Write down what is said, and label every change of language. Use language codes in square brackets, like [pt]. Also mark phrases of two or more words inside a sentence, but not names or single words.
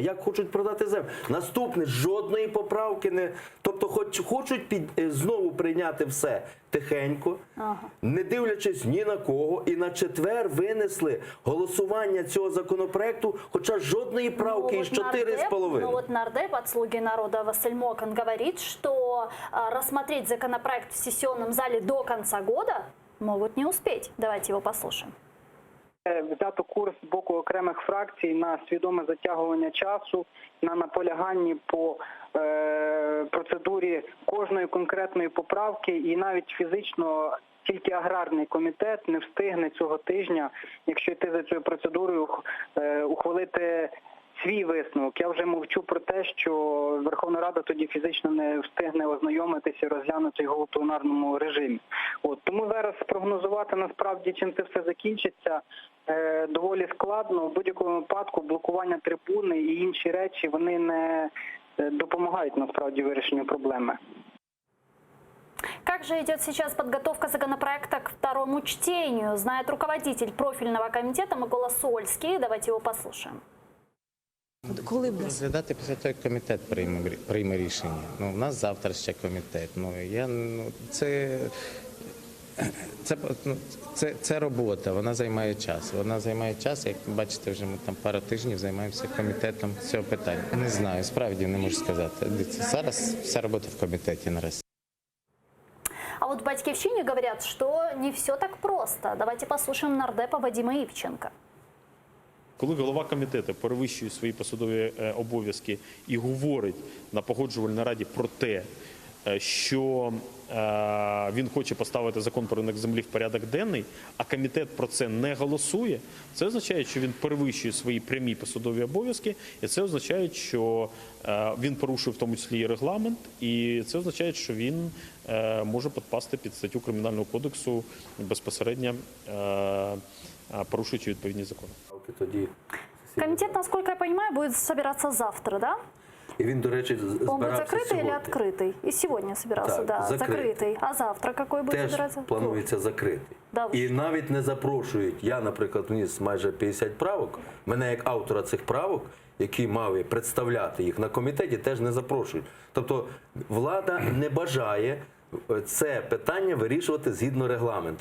[uk] Як хочуть продати землю? Наступне, жодної поправки не... Тобто хочуть знову прийняти все тихенько, не дивлячись ні на кого, і на четвер винесли голосування цього законопроекту, хоча жодної правки із 4,5. [ru] Ну вот нардеп от «Слуги народа» Василь Мокан говорит, что рассмотреть законопроект в сессионном зале до конца года могут не успеть. Давайте его послушаем. [uk] Взято курс з боку окремих фракцій на свідоме затягування часу, на наполяганні по процедурі кожної конкретної поправки, і навіть фізично тільки аграрний комітет не встигне цього тижня, якщо йти за цією процедурою, ухвалити свій висновок. Я вже мовчу про те, що Верховна Рада тоді фізично не встигне ознайомитися і розглянути його у пленарному режимі. Тому зараз спрогнозувати насправді, чим це все закінчиться, доволі складно. В будь-якому випадку блокування трибуни і інші речі, вони не допомагають насправді вирішенню проблеми. [ru] Как же идет сейчас подготовка законопроекта к второму чтению, знает руководитель профильного комитета Микола Сольский. Давайте его послушаем. [uk] Коли буде розглядати після того, як комітет прийме рішення. У нас завтра ще комітет. Це робота, вона займає час. Як бачите, вже ми там пару тижнів займаємося комітетом цього питання. Не знаю, справді не можу сказати. Зараз вся робота в комітеті наразі. [ru] А вот в «Батьківщині» говорят, что не все так просто. Давайте послушаем нардепа Вадима Івченка. [uk] Коли голова комітету перевищує свої посадові обов'язки і говорить на погоджувальній раді про те, що він хоче поставити закон про ринок землі в порядок денний, а комітет про це не голосує, це означає, що він перевищує свої прямі посадові обов'язки, і це означає, що він порушує в тому числі і регламент, і це означає, що він може підпасти під статтю Кримінального кодексу безпосередньо порушуючи відповідні закони. [ru] Комитет, насколько я понимаю, будет собираться завтра, да? [uk] І він, до речі, [ru] Он будет [uk] збирався [ru] закрытый [uk] сьогодні. [ru] или открытый? И сегодня собирался, [uk] Так, [ru] да, [uk] закритий. [ru] А завтра какой будет [uk] Теж [ru] собираться? [uk] планується закритий. [ru] Да, [uk] І навіть не запрошують. Я, наприклад, вніс майже 50 правок. Мене як автора цих правок, який мав представляти їх на комітеті, теж не запрошують. Тобто влада не бажає це питання вирішувати згідно регламенту.